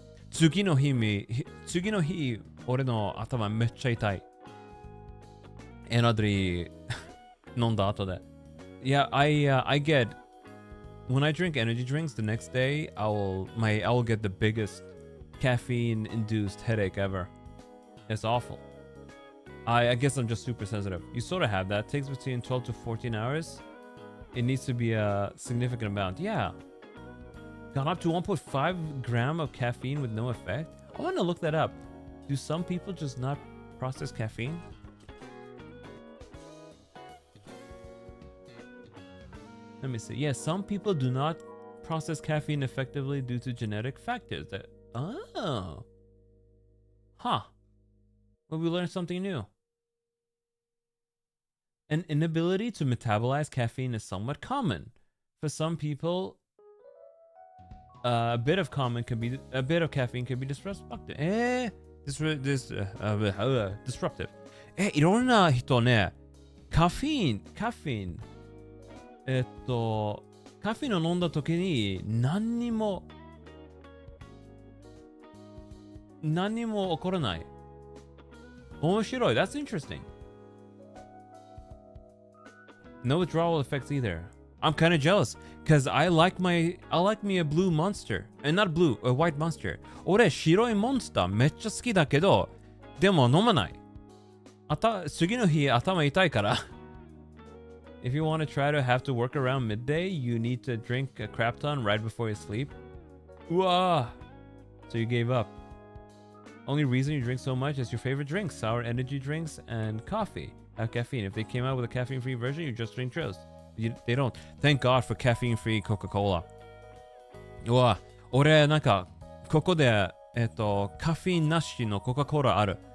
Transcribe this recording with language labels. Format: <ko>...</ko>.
<ja>次の日俺の頭めっちゃ痛い。エナドリ飲んだ後で。</ja> <en>Yeah, I get when I drink energy drinks the next day, I will get the biggest caffeine-induced headache ever. It's awful. I guess I'm just super sensitive. You sort of have that. It takes between 12 to 14 hours. it needs to be a significant amount. Yeah. Gone up to 1.5 gram of caffeine with no effect. I want to look that up. Do some people just not process caffeine? Let me see. Yeah, some people do not process caffeine effectively due to genetic factors. Oh. Huh. Well, we learned something new. An inability to metabolize caffeine is somewhat common. For some people, a bit of caffeine can be disruptive. Disruptive.</en> <ja>いろんな人ね、カフェイン、カフェインを飲んだ時に何にも起こらない。面白い。</ja> <en>That's interesting. No withdrawal effects either. I'm kind of jealous because I like me a blue monster. And not blue, a white monster.</en> <ja>俺白いモンスターめっちゃ好きだけど、でも飲まない。次の日頭痛いから。</ja> <en>If you want to try to have to work around midday, you need to drink a crap ton right before you sleep. Wah! So you gave up. Only reason you drink so much is your favorite drinks, sour energy drinks and coffee. Have caffeine. If they came out with a caffeine-free version, you just drink those. They don't. Thank God for caffeine-free Coca-Cola.</en> <ja>うわ、俺なんかここでカフェインなしのコカ・コーラある。</ja>